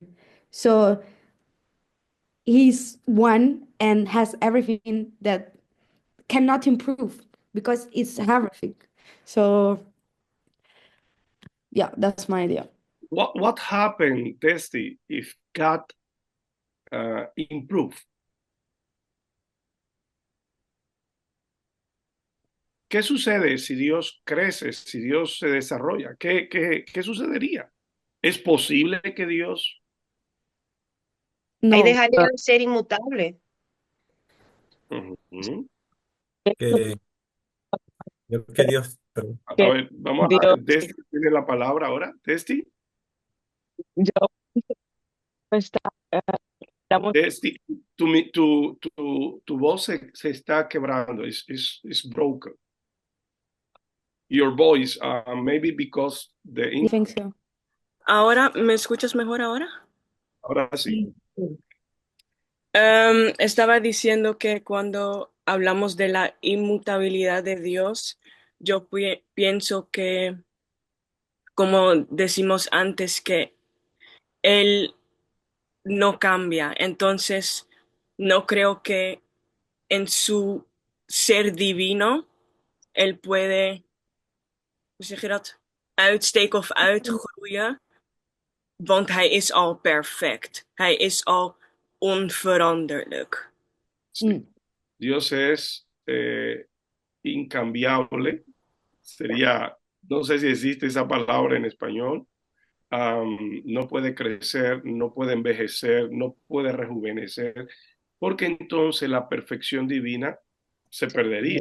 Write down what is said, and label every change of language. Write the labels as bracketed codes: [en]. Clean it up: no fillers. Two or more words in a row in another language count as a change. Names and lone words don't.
[en] So he's one and has everything that cannot improve because it's everything. So yeah, that's my idea. What happened, Testy, if God improve? [es] ¿Qué sucede si Dios crece, si Dios se desarrolla? ¿Qué sucedería? ¿Es posible que Dios... Ahí No, dejaría de ser inmutable. Ujú. Que, yo que Dios, perdón. A Que ver, vamos a... Dios, Testy tiene la palabra ahora. Testy. yo está, estamos Testy, tu voz se está quebrando. [en] It's broken. Your voice, maybe because you think so? [es] Ahora, ¿me escuchas mejor ahora? Ahora sí. Estaba diciendo que cuando hablamos de la inmutabilidad de Dios, yo pienso que, como decimos antes, que Él no cambia. Entonces, no creo que en su ser divino Él puede, [nl] hoe zeg je dat, uitsteken of uitgroeien, want Hij is al perfect. Hij is al onveranderlijk. [es] Dios es incambiable. Sería, no sé si existe esa palabra en español. No puede crecer, no puede envejecer, no puede rejuvenecer, porque entonces la perfección divina se perdería.